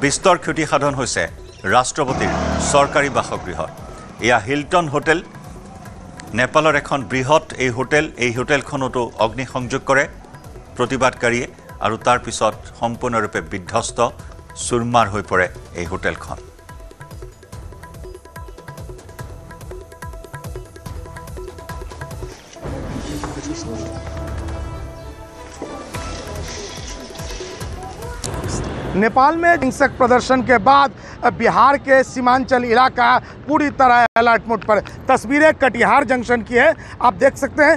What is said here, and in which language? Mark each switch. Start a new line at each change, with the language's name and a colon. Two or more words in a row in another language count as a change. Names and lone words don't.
Assamese: বিস্তৰ ক্ষতি সাধন হৈছে ৰাষ্ট্ৰপতিৰ চৰকাৰী বাসগৃহত এয়া হিলটন হোটেল নেপালৰ এখন বৃহৎ এই হোটেলখনতো অগ্নি সংযোগ কৰে প্ৰতিবাদকাৰীয়ে আৰু তাৰ পিছত সম্পূৰ্ণৰূপে বিধ্বস্ত চুৰমাৰ হৈ পৰে এই হোটেলখন
Hindi: नेपाल में हिंसक प्रदर्शन के बाद बिहार के सीमांचल इलाका पूरी तरह अलर्ट मोड पर तस्वीरें कटिहार जंक्शन की है आप देख सकते हैं